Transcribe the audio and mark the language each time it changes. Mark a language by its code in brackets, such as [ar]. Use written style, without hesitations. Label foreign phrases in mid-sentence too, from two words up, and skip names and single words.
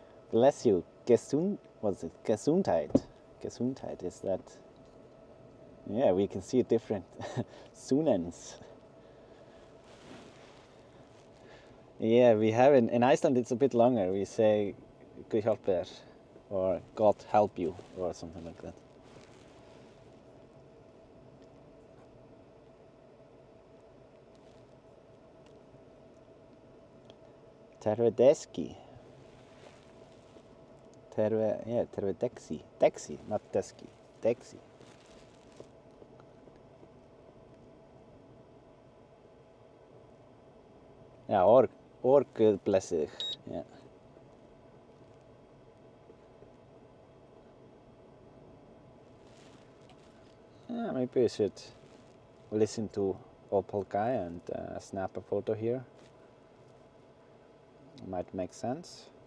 [en] Bless you. What's it? Gesundheit. Gesundheit is that. Yeah, we can see different sunens. Yeah, we have in Iceland it's a bit longer. We say [is] Guð hjálpi þér [en] or God help you or something like that. Tervedeski. Tervedeksi. Dexi, not deski. Dexi. Yeah, or [is] Guð blessi þig. [en] Yeah. Yeah, maybe I should listen to Opal guy and snap a photo here. Might make sense.